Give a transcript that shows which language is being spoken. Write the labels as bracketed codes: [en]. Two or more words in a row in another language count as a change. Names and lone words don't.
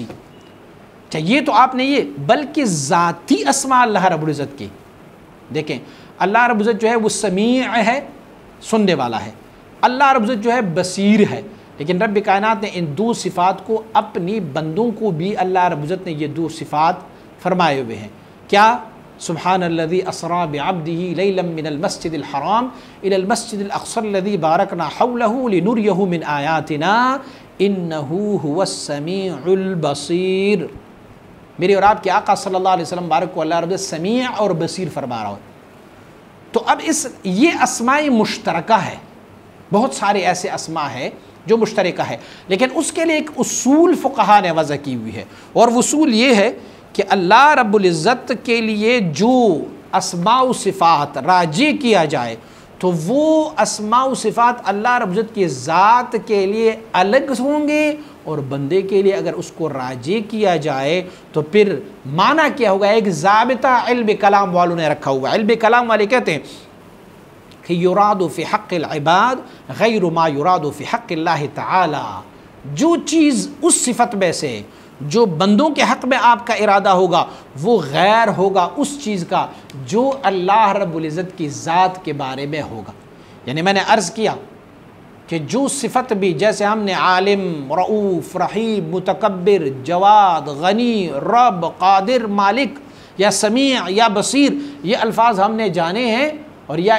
[ur] یہ تو آپ نے یہ، بلکہ ذاتی اسماء اللہ رب العزت کی دیکھیں، اللہ رب العزت جو ہے وہ سمیع ہے، سننے والا ہے، اللہ رب العزت جو ہے بصیر ہے، لیکن رب کائنات نے ان دو صفات کو اپنی بندوں کو بھی اللہ رب العزت نے یہ دو صفات فرمائے ہوئے ہیں۔ [ar] کیا؟ سبحان الذی اسری بعبدہ لیلا من المسجد الحرام الی المسجد الاقصی الذی بارکنا حولہ لنریہ من آیاتنا انہ هو السمیع البصیر۔ [ur] میرے اور آپ کے آقا [ar] صلی اللہ علیہ وسلم [ur] بارک کو اللہ رب العزت سمیع اور بصیر فرما رہا ہے۔ تو اب یہ اسماء مشترکہ ہے، بہت سارے ایسے اسماء ہیں جو مشترکہ ہے، لیکن اس کے لیے ایک اصول فقہا نے وضع کی ہوئی ہے، اور وہ اصول یہ ہے کہ اللہ رب العزت کے لیے جو اسماء و صفات راجع کیا جائے تو وہ اسماء و صفات اللہ رب العزت کی ذات کے لیے الگ ہوں گے، اور بندے کے لیے اگر اس کو راجع کیا جائے تو پھر معنی کیا ہوگا؟ ایک ضابطہ علم کلام والوں نے رکھا ہوا ہے۔ علم کلام والے کہتے ہیں کہ [ar] یراد فی حق العباد غیر ما یراد فی حق اللہ تعالی، [ur] جو چیز اس صفت میں سے جو بندوں کے حق میں آپ کا ارادہ ہوگا وہ غیر ہوگا اس چیز کا جو اللہ رب العزت کی ذات کے بارے میں ہوگا۔ یعنی میں نے عرض کیا کہ جو صفت بھی، جیسے ہم نے عالم، رؤوف، رحیم، متکبر، جواد، غنی، رب، قادر، مالک یا سمیع یا بصیر، یہ الفاظ ہم نے جانے ہیں اور یا